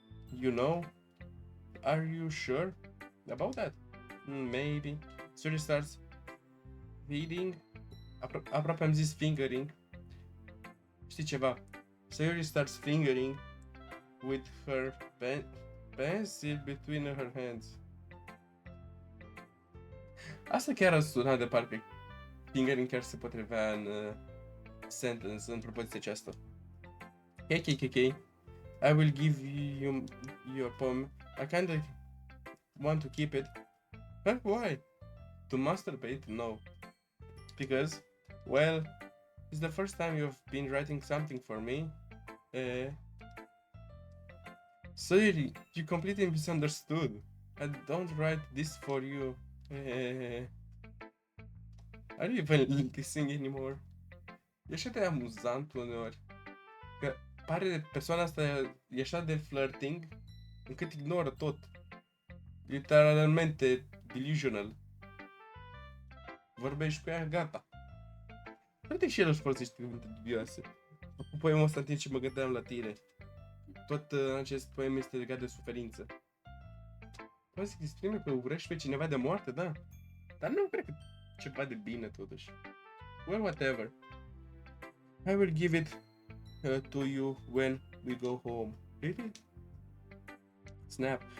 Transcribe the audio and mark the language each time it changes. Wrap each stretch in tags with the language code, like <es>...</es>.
<en>You know? Are you sure about that? Maybe. Sayori starts feeding.</en> <ro>Aproape am zis fingering. Știi ceva?</ro> <en>Sayori starts fingering with her pencil between her hands.</en> <ro>Asta chiar a sunat de parcă fingering chiar se potrivea în sentence, în propoziția aceasta.</ro> <en>KKKK, I will give you a poem. I kinda want to keep it. Huh? Why? To masturbate? No. Because, well, it's the first time you've been writing something for me. Sorry, you completely misunderstood. I don't write this for you. Are you even listening anymore?</en> <ro>E așa de amuzant uneori. Că pare persoana asta e așa de flirting încât ignoră tot. Literalmente delusional. Vorbești cu ea, gata. Uite și el își folosește cuvinte dubioase. Cu poemul ăsta în timp ce mă gândeam la tine. Tot acest poem este legat de suferință. Poți să exprime că urăști pe cineva de moarte, da. Dar nu cred că ceva de bine totuși.</ro> <en>Well, whatever. I will give it to you when we go home. Really? Snap.</en>